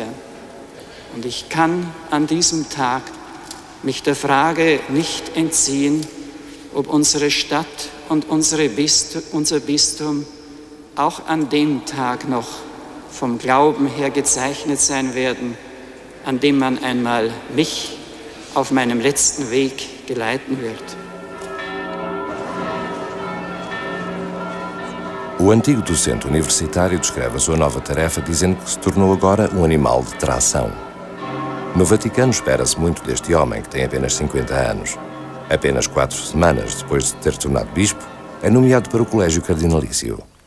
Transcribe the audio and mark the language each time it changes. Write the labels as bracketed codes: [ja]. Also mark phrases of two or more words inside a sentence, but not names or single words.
[de] Und ich kann an diesem Tag mich der Frage nicht entziehen, ob unsere Stadt und unser Bistum auch an dem Tag noch vom Glauben her gezeichnet sein werden, an dem man einmal mich auf meinem letzten Weg geleiten wird. [pt] O antigo docente universitário descreve a sua nova tarefa dizendo que se tornou agora um animal de tração. No Vaticano espera-se muito deste homem, que tem apenas 50 anos. Apenas 4 semanas depois de ter tornado bispo, é nomeado para o Colégio Cardinalício.